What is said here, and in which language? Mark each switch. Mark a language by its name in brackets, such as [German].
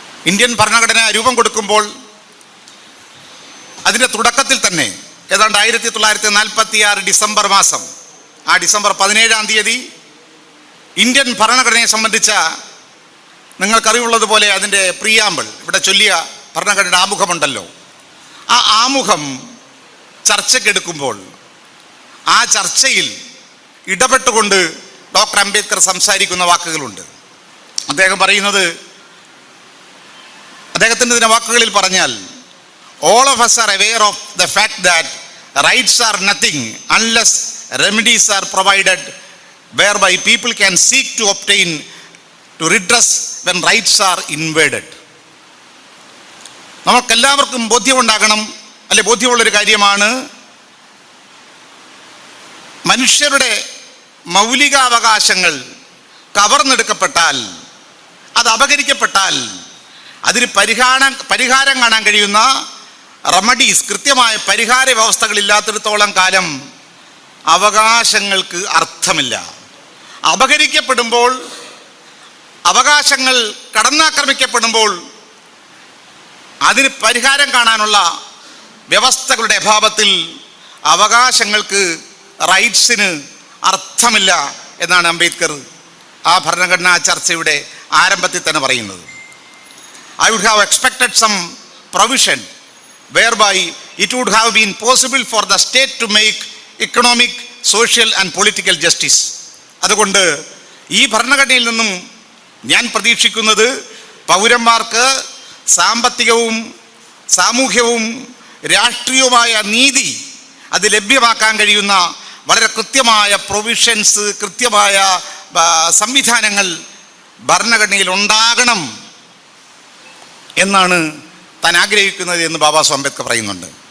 [Malayalam] Indian ഭരണഘടന രൂപം കൊടുക്കുമ്പോൾ അതിൻ്റെ തുടക്കത്തിൽ തന്നെ ഏതാണ്ട് 1946 ഡിസംബർ മാസം, ആ ഡിസംബർ 17-ാം തീയതി ഇന്ത്യൻ ഭരണഘടനയെ സംബന്ധിച്ച, നിങ്ങൾക്കറിവുള്ളതുപോലെ അതിൻ്റെ പ്രിയാമ്പിൾ, ഇവിടെ ചൊല്ലിയ ഭരണഘടനയുടെ ആമുഖമുണ്ടല്ലോ, ആ ആമുഖം ചർച്ചയ്ക്കെടുക്കുമ്പോൾ ആ ചർച്ചയിൽ ഇടപെട്ടുകൊണ്ട് ഡോക്ടർ അംബേദ്കർ സംസാരിക്കുന്ന വാക്കുകളുണ്ട്. അദ്ദേഹം പറയുന്നത്, അദ്ദേഹത്തിൻ്റെ തന്നെ വാക്കുകളിൽ പറഞ്ഞാൽ, [English] all of us are aware of the fact that rights are nothing unless remedies are provided whereby people can seek to obtain to redress when rights are invaded. [Malayalam] നമുക്കെല്ലാവർക്കും ബോധ്യമുണ്ടാകണം, അല്ലെ ബോധ്യമുള്ളൊരു കാര്യമാണ്, മനുഷ്യരുടെ മൗലികാവകാശങ്ങൾ കവർന്നെടുക്കപ്പെട്ടാൽ, അത് അപഹരിക്കപ്പെട്ടാൽ അതിന് പരിഹാരം കാണാൻ കഴിയുന്ന റെമഡീസ്, കൃത്യമായ പരിഹാര വ്യവസ്ഥകളില്ലാത്തിടത്തോളം കാലം അവകാശങ്ങൾക്ക് അർത്ഥമില്ല. അപഹരിക്കപ്പെടുമ്പോൾ, അവകാശങ്ങൾ കടന്നാക്രമിക്കപ്പെടുമ്പോൾ അതിന് പരിഹാരം കാണാനുള്ള വ്യവസ്ഥകളുടെ അഭാവത്തിൽ അവകാശങ്ങൾക്ക്, റൈറ്റ്സിന് അർത്ഥമില്ല എന്നാണ് അംബേദ്കർ ആ ഭരണഘടനാ ചർച്ചയുടെ ആരംഭത്തിൽ തന്നെ പറയുന്നത്. [English] I would have expected some provision whereby it would have been possible for the state to make economic, social and political justice. [Malayalam] അതുകൊണ്ട് ഈ ഭരണഘടനയിൽ നിന്നും ഞാൻ പ്രതീക്ഷിക്കുന്നത് പൗരന്മാർക്ക് സാമ്പത്തികവും സാമൂഹ്യവും രാഷ്ട്രീയവുമായ നീതി അത് ലഭ്യമാക്കാൻ കഴിയുന്ന വളരെ കൃത്യമായ പ്രൊവിഷൻസ്, കൃത്യമായ സംവിധാനങ്ങൾ ഭരണഘടനയിൽ ഉണ്ടാകണം എന്നാണ് താൻ ആഗ്രഹിക്കുന്നത് എന്ന് ബാബാ സാഹേബ് അംബേദ്കർ പറയുന്നുണ്ട്.